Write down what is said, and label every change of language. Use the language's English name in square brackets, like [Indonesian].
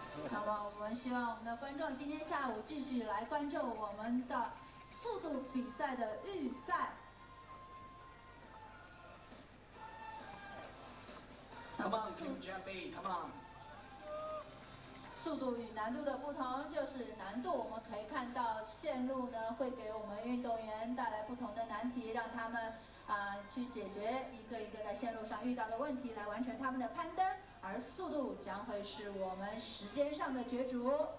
[Chinese] 那么我们希望我们的观众今天下午继续来关注我们的速度比赛的预赛。 [English] Come on, Kim Jae-bi, come on. [Chinese] 速度与难度的不同就是难度，我们可以看到线路呢会给我们运动员带来不同的难题，让他们去解决一个一个在线路上遇到的问题，来完成他们的攀登。而速度将会是我们时间上的角逐。